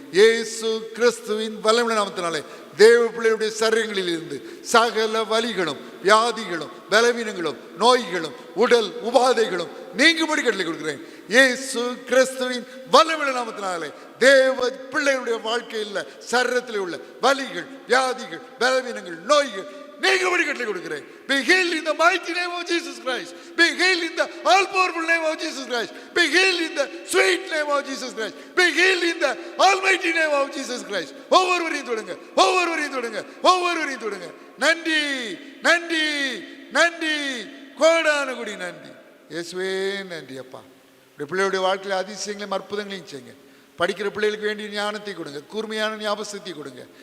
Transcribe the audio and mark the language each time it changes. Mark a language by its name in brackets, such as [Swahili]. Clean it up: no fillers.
[Tamil] இயேசு கிறிஸ்துவின் வல்லமையுள்ள நாமத்தினாலே தேவ பிள்ளையுடைய சரீரங்களில் இருந்து சகல வலிகளும் வியாதிகளும் பலவீனங்களும் நோய்களும் உடல் உபாதைகளும் நீங்கும்படி கட்டளை கொடுக்கிறேன். இயேசு கிறிஸ்துவின் வல்லமையுள்ள நாமத்தினாலே தேவ பிள்ளைகளுடைய வாழ்க்கையில் சரீரத்தில் உள்ள வலிகள் வியாதிகள் பலவீனங்கள் நோய்கள் நீங்கும்படி கட்டளை கொடுக்கிறேன். [English] Be healed in the mighty name of Jesus Christ. Be healed in the all powerful name of Jesus Christ. Be healed in the sweet name of Jesus Christ. Be healed in the almighty name of Jesus Christ. [Tamil] ஒவ்வொருவரையும் தொடுங்க, ஒவ்வொருவரையும் தொடுங்க, ஒவ்வொருவரையும் தொடுங்க. நன்றி நன்றி நன்றி கோடான குடி நன்றி. இயேசுவே நன்றி அப்பா. பிள்ளைகளுடைய வாழ்க்கையில் அதிசயங்களையும் அற்புதங்களையும் செய்யுங்க. படிக்கிற பிள்ளைகளுக்கு வேண்டிய ஞானத்தை கொடுங்க, கூர்மையான ஞாபகத்தை கொடுங்க.